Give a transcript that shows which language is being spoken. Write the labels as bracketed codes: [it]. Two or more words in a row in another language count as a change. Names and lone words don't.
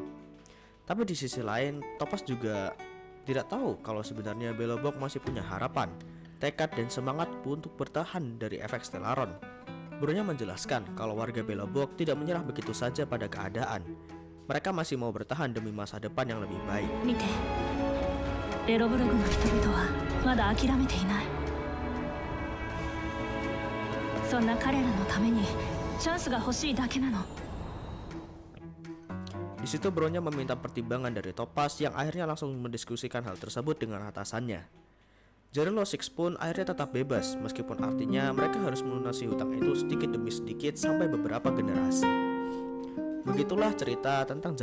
[id] Tapi di sisi lain, Topaz juga tidak tahu kalau sebenarnya Belobog masih punya harapan, tekad dan semangat untuk bertahan dari efek Stellaron. Bronya menjelaskan kalau warga Belobog tidak menyerah begitu saja pada keadaan. Mereka masih mau bertahan demi masa depan yang lebih baik. [ja] Mite, Belobogの人々はまだ諦めていない。そんな彼らのためにチャンスが欲しいだけなの。 [id] Di situ Bronya meminta pertimbangan dari Topaz yang akhirnya langsung mendiskusikan hal tersebut dengan atasannya. Jarilo Six pun akhirnya tetap bebas, meskipun artinya mereka harus melunasi hutang itu sedikit demi sedikit sampai beberapa generasi. Begitulah cerita tentang Jarilo Six.